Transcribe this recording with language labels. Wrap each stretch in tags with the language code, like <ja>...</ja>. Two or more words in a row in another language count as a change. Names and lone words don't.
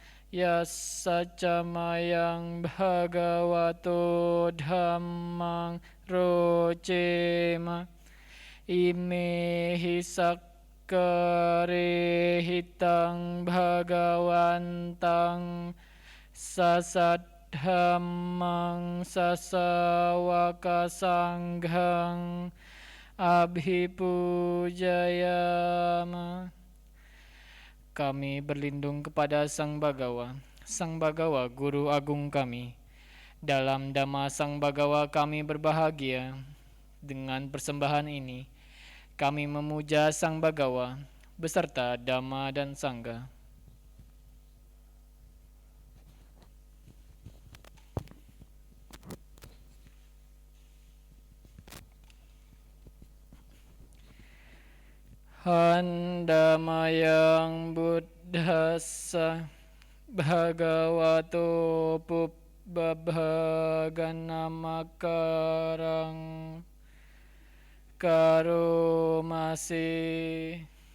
<pi>yasacamayang bhagavato dhammang rocema imehi sakarehitang bhagawantang sasadhammang sasawaka sanghang abhipujayama.</pi> <id>Kami berlindung kepada Sang Bhagawa, Sang Bagawa Guru Agung kami. Dalam Dhamma Sang Bagawa kami berbahagia. Dengan persembahan ini, kami memuja Sang Bagawa beserta Dhamma dan Sangha.</id> <pi>Handamayang buddhassa bhagavato pubbabhaganamakarang karomasi.</pi>